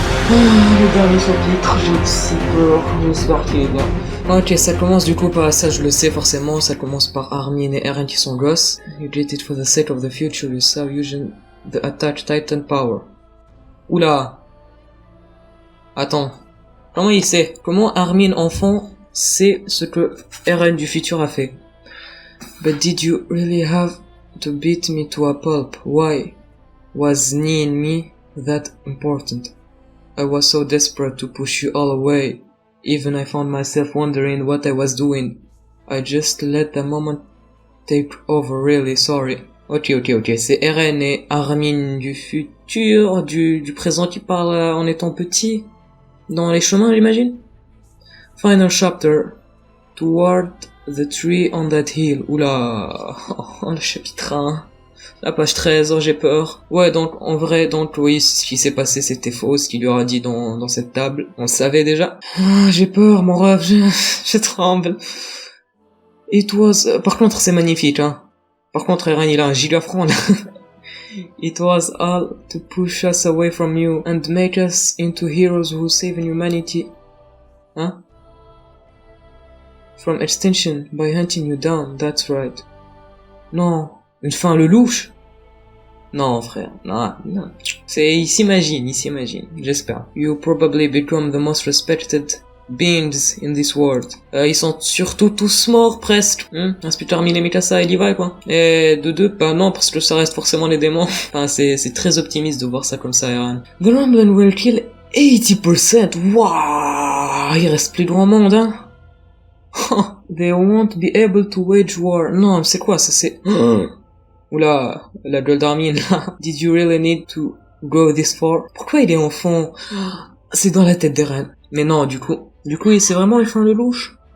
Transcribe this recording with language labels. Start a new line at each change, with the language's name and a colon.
French: Le dernier chapitre, j'ai si peur, j'espère qu'il est bien. Ok, ça commence du coup par ça, je le sais forcément, ça commence par Armin et Eren qui sont gosses.
English: You did it for the sake of the future, you saw using the attack Titan power.
French: Oula. Attends. Comment il sait? Comment Armin enfant sait ce que Eren du futur a fait?
English: But did you really have to beat me to a pulp? Why? Was knee in me that important? I was so desperate to push you all away. Even I found myself wondering what I was doing. I just let the moment take over, really sorry.
French: Ok, c'est Eren et Armin du futur, du présent qui parlent en étant petit. Dans les chemins, j'imagine.
English: Final chapter. Toward the tree on that hill.
French: Oula, le chapitre 1. La page 13, oh j'ai peur. Ouais, donc en vrai, donc oui, ce qui s'est passé c'était faux, ce qu'il lui aura dit dans cette table. On le savait déjà. Ah, j'ai peur, mon rêve, je tremble.
English: It was...
French: Par contre, c'est magnifique, hein. Par contre, Eren, il a un gigafront, là.
English: It was all to push us away from you and make us into heroes who save humanity. Hein? From extinction, by hunting you down, that's right.
French: Non. Une fin le louche? Non, frère, non. Il s'imagine, j'espère.
English: You probably become the most respected beings in this world.
French: Ils sont surtout tous morts, presque. Reste Armin et Mikasa et Levi, quoi. Et de deux, bah non, parce que ça reste forcément les démons. Enfin, c'est très optimiste de voir ça comme ça, Eren.
English: The Rumblin will kill 80%.
French: Waouh, il reste plus grand monde, hein.
English: They won't be able to wage war.
French: Non, c'est quoi, ça c'est... Oula, la gueule d'Armin, là.
English: Did you really need to go this far?
French: Pourquoi il est enfant? C'est dans la tête d'Eren. Mais non, du coup, c'est vraiment une fin de louche.